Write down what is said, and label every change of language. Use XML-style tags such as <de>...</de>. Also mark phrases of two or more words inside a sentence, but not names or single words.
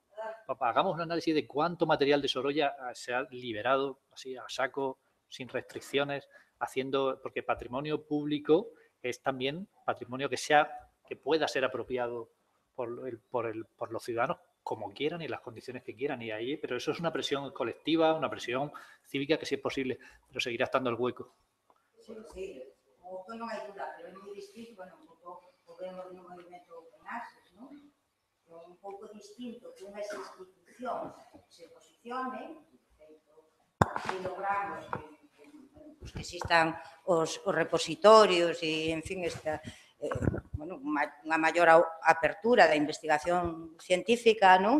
<es>Hagamos un análisis de cuánto material de Sorolla se ha liberado así a saco, sin restricciones, porque patrimonio público es también patrimonio que pueda ser apropiado por los ciudadanos como quieran y en las condiciones que quieran. Pero eso es una presión colectiva, una presión cívica que sí es posible, pero seguirá estando el hueco.</es> <gl>Sí, o hueco non hai duda, pero é moi distinto, bueno, un pouco vemos no movimento Open Access, non? É un pouco distinto que unhas institucións se posicionen, e logramos que existan os repositorios e, en fin, unha maior apertura da investigación científica, non?</gl>